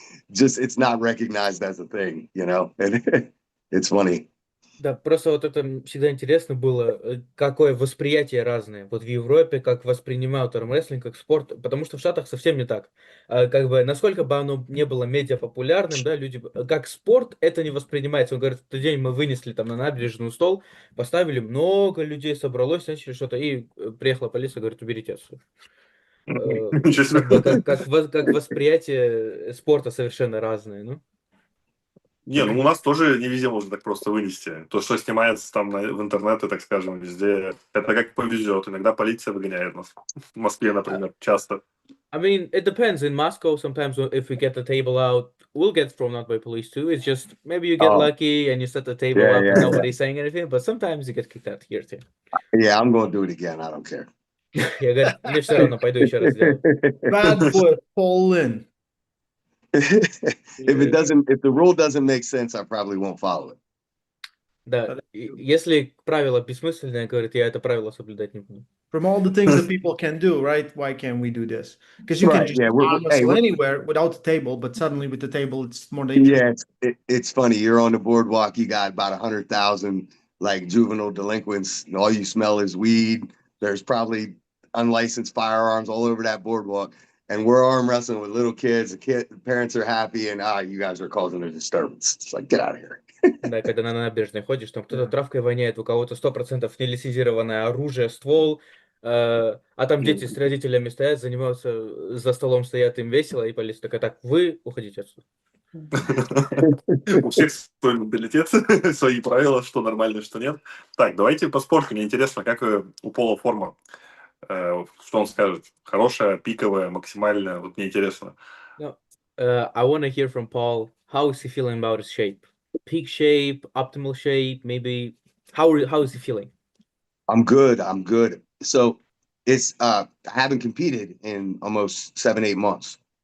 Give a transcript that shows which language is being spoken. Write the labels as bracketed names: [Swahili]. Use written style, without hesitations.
[English] Just it's not recognized as a thing, and it's funny. [Russian] Да, просто вот это всегда интересно было, какое восприятие разное. Вот в Европе, как воспринимают армрестлинг как спорт, потому что в Штатах совсем не так. Как бы, насколько бы оно не было медиа популярным, да, люди, как спорт это не воспринимается. Он говорит, в тот день мы вынесли там на набережную стол, поставили, много людей собралось, начали что-то, и приехала полиция, говорит, уберите отсюда. Ничего Как бы, себе. как восприятие спорта совершенно разное, ну. Не, ну у нас тоже не везде можно так просто вынести. То, что снимается там в интернете, так скажем, везде, это как повезет. Иногда полиция выгоняет нас. В Москве, например, часто. [English] I mean, it depends. In Moscow, sometimes if we get the table out, we'll get thrown out by police too. It's just maybe you get Oh, lucky and you set the table yeah, up and yeah, nobody's saying anything, but sometimes you get kicked out here too. yeah. I'm gonna do it again. I don't care. [Russian] Я говорю, мне все равно, пойду еще раз сделаю. [English] Bad boy, Paul Linn. If the rule doesn't make sense, I probably won't follow it. [Russian] Да, если правило бессмысленное, говорит, я это правило соблюдать не буду. [English] From all the things that people can do, right? Why can't we do this? Because you can Right, just yeah, arm hey, wrestle anywhere without the table, but suddenly with the table, it's more dangerous. Yeah, it's funny. You're on the boardwalk. You got about 100,000 like juvenile delinquents, and all you smell is weed. There's probably unlicensed firearms all over that boardwalk, and we're arm wrestling with little kids. The parents are happy, and you guys are causing a disturbance. It's like, get out of here. [Russian] Да, когда на набережной ходишь, там кто-то травкой воняет, у кого-то 100% нелицензированное оружие, ствол, а там дети с родителями стоят, занимаются, за столом стоят, им весело, и полиция такая, так, вы уходите отсюда. У всех свой менталитет, свои правила, что нормально, что нет. Так, давайте по спорту. Мне интересно, как у Пола форма. Что он скажет? Хорошая, пиковая, максимальная? Вот мне интересно. [English] No, I want to hear from Paul. How is he feeling about his shape? Peak shape, optimal shape, maybe. How is he feeling? I'm good. I'm good. So it's I haven't competed in almost 7-8 months.